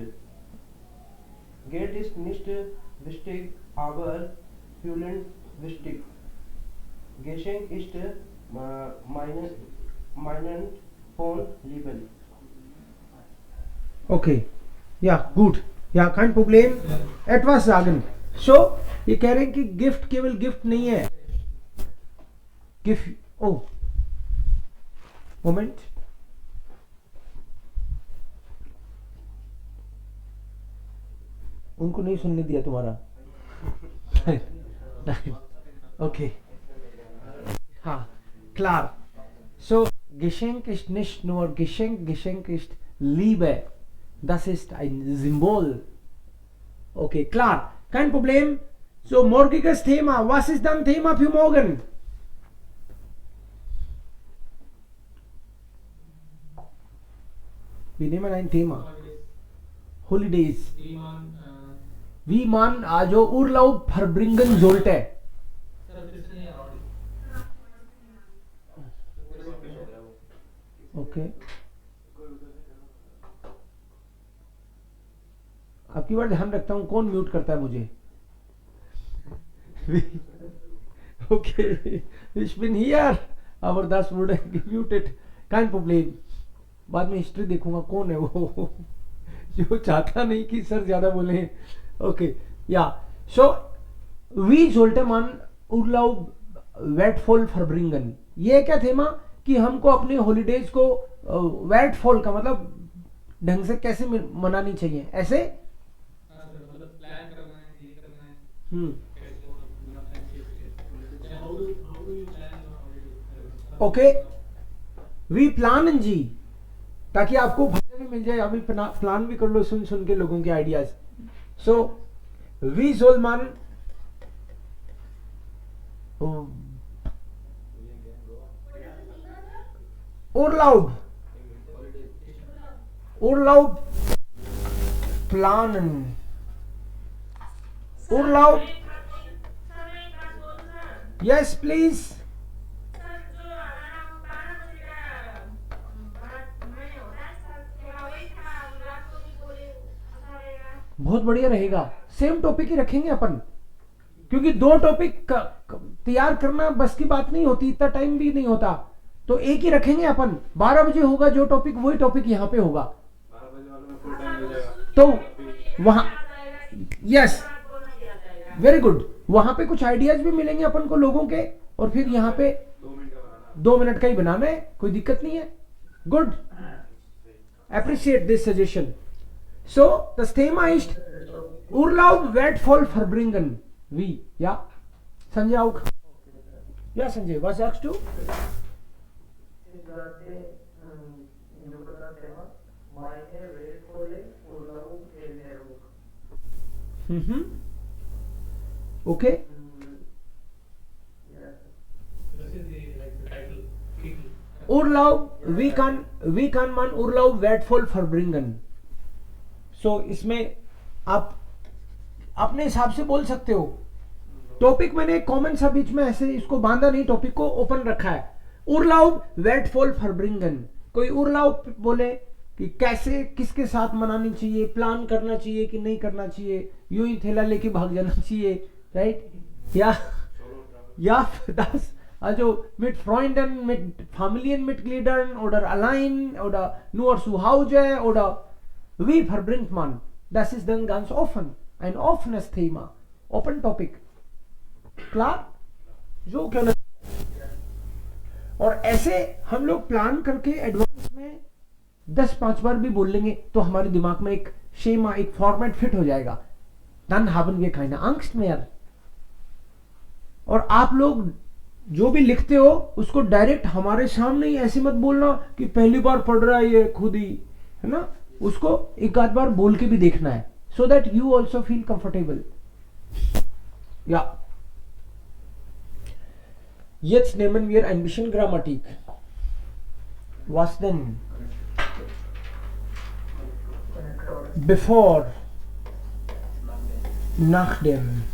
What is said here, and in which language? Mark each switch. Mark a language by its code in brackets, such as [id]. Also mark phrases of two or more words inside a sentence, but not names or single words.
[de] Geld ist nicht wichtig, aber fühlen wichtig. Geschenk ist meinen von Lieben. Okay, ja gut, ja kein Problem, etwas sagen। [hi] सो ये कह रहे हैं कि गिफ्ट केवल गिफ्ट नहीं है, गिफ्ट ओ मोमेंट, उनको नहीं सुनने दिया तुम्हारा। [de] ओके हाँ klar, so Geschenk ist nicht nur Geschenk, Geschenk ist Liebe, das ist ein Symbol। Okay, klar, kein Problem। So, morgiges Thema, was ist dann Thema für morgen? Wir nehmen ein Thema, Holidays, wie man also Urlaub verbringen sollte। [hi] ओके आपकी बार ध्यान रखता हूं, कौन म्यूट करता है मुझे? [de] ओके ich bin hier aber das wurde gemutet, kein Problem। [hi] बाद में हिस्ट्री देखूंगा कौन है वो जो चाहता नहीं कि सर ज्यादा बोले। [de] ओके ja so wie sollte man Urlaub wertvoll verbringen। [hi] ये क्या थेमा कि हमको अपने हॉलीडेज को wertvoll का मतलब ढंग से कैसे मनानी चाहिए, ऐसे मतलब प्लान करना है, ये करना है। ओके वी प्लान जी, ताकि आपको फायदा भी मिल जाए, अभी प्लान भी कर लो सुन सुन के लोगों के आइडियाज। [de] so wie soll man Urlaub. Urlaub planen. Urlaub. [en] Yes, please. [hi] बहुत बढ़िया रहेगा, [en] same topic [hi] ही रखेंगे अपन, क्योंकि दो टॉपिक तैयार करना बस की बात नहीं होती, इतना टाइम भी नहीं होता, तो एक ही रखेंगे अपन। 12 बजे होगा जो टॉपिक, वही टॉपिक यहाँ पे होगा। 12 बजे वाले में [en] full time [hi] मिल जाएगा, तो वहां, [en] yes, very good, [hi] वहां पे कुछ आइडियाज भी मिलेंगे अपन को लोगों के, और फिर यहाँ पे 2 मिनट का ही बनाना है, कोई दिक्कत नहीं है। [en] गुड, appreciate this suggestion. [de] So das Thema ist Urlaub wertvoll verbringen. Wie? Ja, Sanjay auch. Ja, Sanjay, was sagst du? Ich sagte, über das Thema, meine wertvolle Urlaub Erinnerung. Okay. Ja. Das ist die Titel. Urlaub, wie kann man Urlaub wertvoll verbringen? [hi] So इसमें आप अपने हिसाब से बोल सकते हो। टॉपिक मैंने एक कॉमन सा बीच में ऐसे इसको बांधा नहीं, टॉपिक को ओपन रखा है। [de] Urlaub wertvoll verbringen, [hi] कोई Urlaub बोले कि कैसे किसके साथ मनानी चाहिए, प्लान करना चाहिए कि नहीं करना चाहिए, यूं ही थैला लेके भाग जाना चाहिए, राइट? [de] या das also mit Freunden, mit Familienmitgliedern oder allein oder nur zu Hause oder wie verbringt man? Das ist dann ganz offen, ein offenes Thema, [en] open topic, [de] klar? [hi] जो कहना, और ऐसे हम लोग प्लान करके एडवांस में 10-5 बार भी बोल लेंगे तो हमारे दिमाग में एक शेमा, एक फॉर्मेट फिट हो जाएगा। [de] Dann haben wir keine Angst mehr। [hi] और आप लोग जो भी लिखते हो उसको डायरेक्ट हमारे सामने ही ऐसे मत बोलना कि पहली बार पढ़ रहा है ये खुद ही, है ना? उसको एक आध बार बोल के भी देखना है, [en] so that you also feel comfortable. [de] Ja. Jetzt nehmen wir ein bisschen Grammatik. Was denn? Bevor, nachdem.